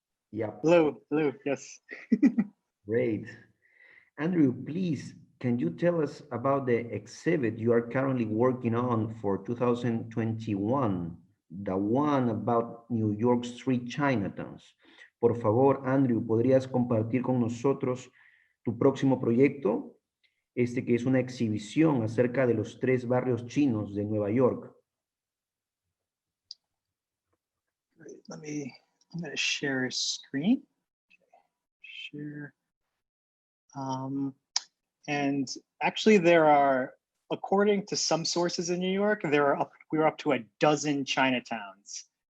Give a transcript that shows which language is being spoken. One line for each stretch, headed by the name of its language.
English: Yeah. Hello, yes. Great. Andrew, please, can you tell us about the exhibit you are currently working on for 2021, the one about New York Street Chinatowns?
Spanish: Por favor, Andrew, ¿podrías compartir con nosotros tu próximo proyecto? Que es una exhibición acerca de los 3 barrios chinos de Nueva York.
English: Great. I'm going to share a screen. Share. And actually there are, according to some sources in New York, we're up to a dozen Chinatowns.